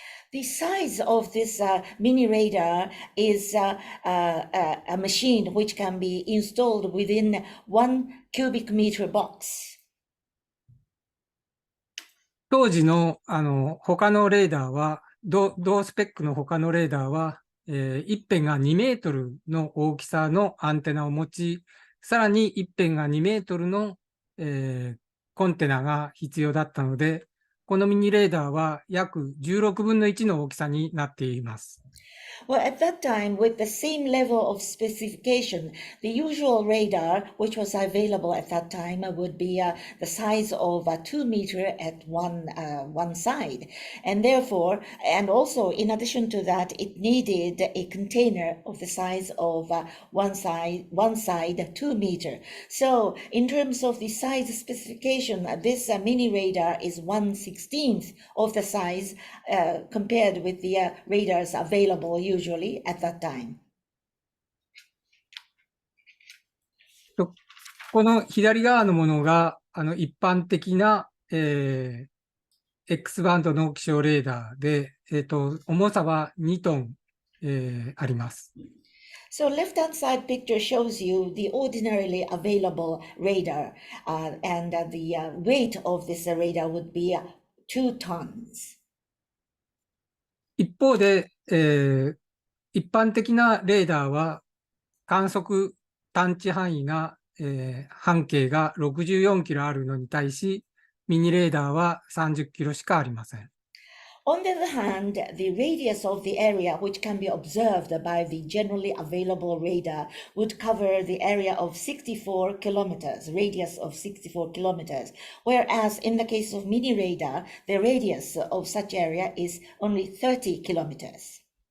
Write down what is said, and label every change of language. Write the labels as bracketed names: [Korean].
[English] The size of this mini radar is a machine which can be installed within 1 cubic meter box. [Japanese] 当時の、他のレーダーは、同スペックの他のレーダーは、一辺が2メートルの大きさのアンテナを持ち、さらに一辺が2メートルの、コンテナが必要だったので、このミニレーダーは約16分の1の大きさになっています。 [English] Well, at that time, with the same level of specification, the usual radar, which was available at that time, would be the size of 2 meters at one side. And therefore, and also in addition to that, it needed a container of the size of one side 2 meters. So in terms of the size specification, this mini radar is 1/16 of the size compared with the radars available usually at that time. [Japanese] この左側のものが一般的な、X バンドの気象レーダーで、重さは2トン、あります。 [English] So left-hand side picture shows you the ordinarily available radar, and the weight of this radar would be 2 tons. [Japanese] 一方で、一般的なレーダーは観測探知範囲が、半径が64キロあるのに対し、ミニレーダーは30キロしかありません。 [English] On the other hand, the radius of the area which can be observed by the generally available radar would cover the area of 64 kilometers, radius of 64 kilometers, whereas in the case of mini radar, the radius of such area is only 30 kilometers.